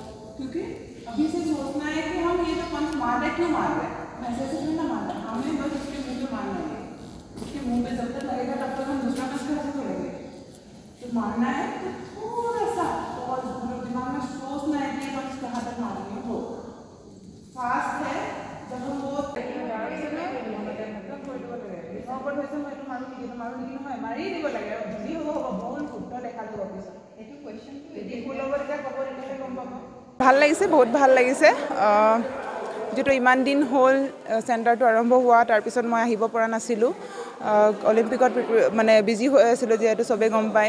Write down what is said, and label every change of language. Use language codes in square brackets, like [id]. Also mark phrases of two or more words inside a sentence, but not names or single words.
[hi] क्योंकि अभी से सोचना है कि हम ये जो पंच मार रहे क्यों मार रहे हैं, ऐसे ऐसे नहीं ना मार रहे, हमें बस उसके मुंह पे मारना है, उसके मुंह पे जब तक लगेगा तब तक हम दूसरा पंच कैसे करेंगे। तो मारना है तो थोड़ा सा और दिमाग में सोचना है कि पंच कहाँ तक मारेंगे, हो फास्ट है जब हम वो मारी [as] দিব লাগে যি হ'ব হ'ব ভুল শুদ্ধ দেখা যাব পিছত এইটো কুৱেশ্যনটো যদি ভুল হ'ব তেতিয়া ক'ব তেতিয়াহে গম পাব। ভাল লাগিছে, বহুত ভাল লাগিছে। যেটো ইমান দিন হ'ল চেণ্টাৰটো আৰম্ভ হোৱা, তাৰপিছত মই আহিব পৰা নাছিলোঁ, অলিম্পিকত মানে বিজি হৈ আছিলোঁ যিহেতু চবেই গম পায়।